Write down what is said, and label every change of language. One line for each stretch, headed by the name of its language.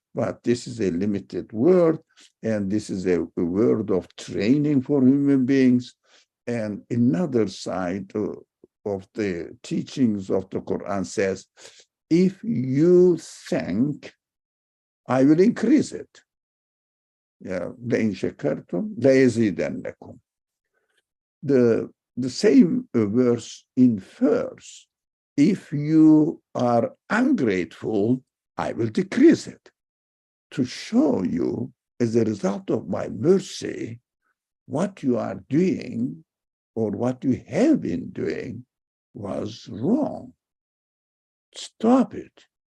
English: But this is a limited word, and this is a word of training for human beings. And another side of the teachings of the Quran says, if you think, I will increase it.
Arabic: Yeah, لَإِنْ شَكَرْتُمْ لَيَزِيدَنَّكُمْ.
English: The same verse infers, if you are ungrateful, I will decrease it, to show you, as a result of my mercy, what you are doing or what you have been doing was wrong. Stop it.